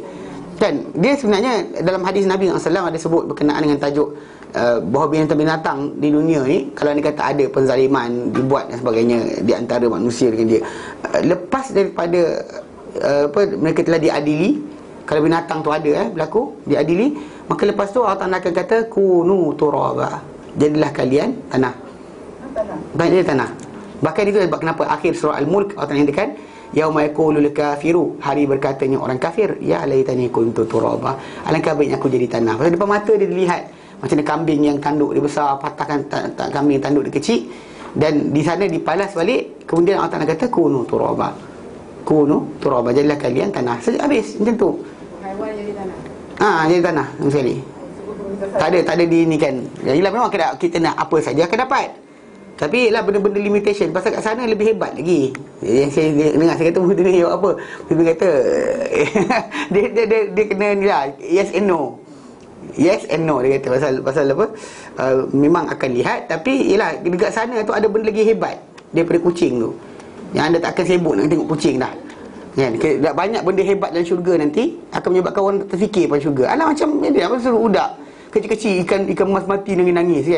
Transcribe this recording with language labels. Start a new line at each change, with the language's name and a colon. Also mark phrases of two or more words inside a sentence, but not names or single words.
Malay: Kan dia sebenarnya dalam hadis Nabi SAW ada sebut berkenaan dengan tajuk bahawa binatang-binatang di dunia ni, kalau dia kata ada penzaliman dibuat dan sebagainya di antara manusia dengan dia, lepas daripada mereka telah diadili, kalau binatang tu ada berlaku diadili, maka lepas tu Allah Ta'ala akan kata
Arabic: كونوا ترابا,
Malay: jadilah kalian tanah. Jadi tanah. Bahkan itu sebab kenapa akhir surah Al-Mulk Allah Ta'ala nyatakan
Arabic: يوم يقول الكافر,
Malay: hari berkatanya orang kafir,
Arabic: يا ليتني كنت ترابا,
Malay: alangkah baiknya aku jadi tanah. Pasal depan mata dia dilihat macam mana kambing yang tanduk dia besar, patahkan kambing yang tanduk dia kecil, dan di sana dipalas balik. Kemudian Allah Ta'ala kata
Arabic: كونوا ترابا,
Malay: jadilah kalian tanah. Saja habis macam tu. Haiwan jadi tanah. Jadi tanah sekali. Tak ada di ni kan. Yalah memang kita nak apa saja akan dapat. Tapi lah benda-benda limitation. Pasal kat sana lebih hebat lagi. Yang saya dengar, saya kata benda ni apa? Dia kata dia kena ni lah,
English: yes and no. Yes and no
Malay: dia kata pasal apa? Memang akan lihat, tapi yalah dekat sana tu ada benda lagi hebat daripada kucing tu. Yang anda tak akan sibuk nak tengok kucing dah. Kan? Banyak benda hebat dalam syurga nanti akan menyebabkan orang terfikir pada syurga. Alah macam ni apa suruh budak kecil-kecil ikan emas mati nangis kan.